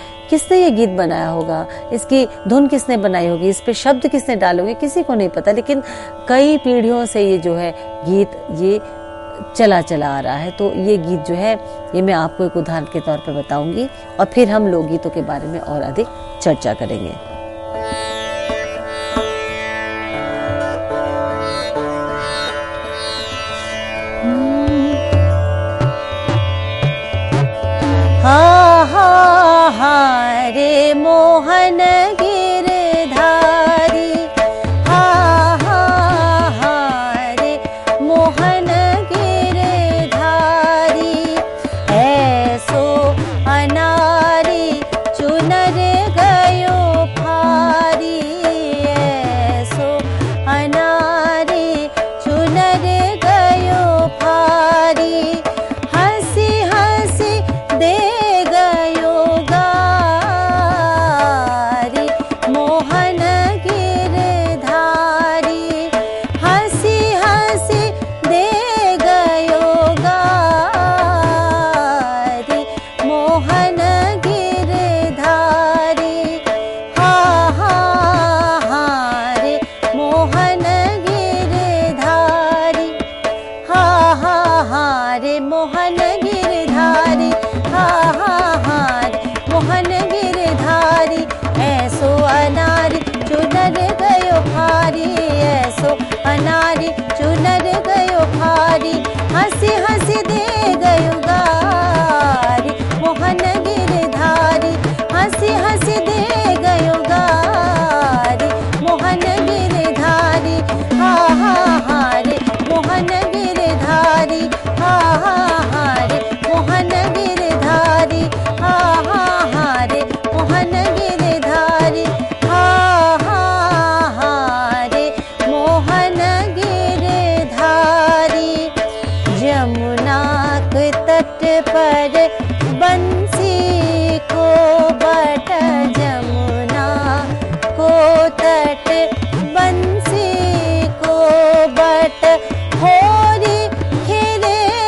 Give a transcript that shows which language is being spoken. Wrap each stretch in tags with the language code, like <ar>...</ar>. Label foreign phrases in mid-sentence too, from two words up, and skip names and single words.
<hi>किसने ये गीत बनाया होगा, इसकी धुन किसने बनाई होगी, इस पे शब्द किसने डाले होंगे, किसी को नहीं पता, लेकिन कई पीढ़ियों से ये जो है गीत ये चला आ रहा है। तो ये गीत जो है ये मैं आपको एक उदाहरण के तौर पर बताऊंगी और फिर हम लोकगीतों के बारे में और अधिक चर्चा करेंगे।</hi> <bra>हा हा हा रे मोहन गिरधारी, हा हा हा रे मोहन गिरधारी, ऐसो अनारी चुनर गयो फारी, ऐसो अनारी चुनर गयो फारी, हंसी हंसी दे गयो गारी, मोहन गिरधारी, हंसी हंसी दे गयो गारी, मोहन गिरधारी, हा हा हा रे मोहन गिरधारी, हा हा हा रे मोहन गिरधारी, हा हा हा रे मोहन गिरधारी, ऐसो अनारी चुनर गयो फारी, ऐसो अनारी चुनर गयो फारी, हंसी हंसी दे गयो गारी, मोहन गिरधारी, हंसी हंसी दे गयो गारी, मोहन गिरधारी, हा हा हा रे मोहन गिरधारी, हा हा हा रे मोहन गिरधारी, हा हा हा रे मोहन गिरधारी, हा हा हा रे मोहन गिरधारी, जमुना के तट पर बंसी को बट, जमुना को तट बंसी को बट, होरी खेरे</bra>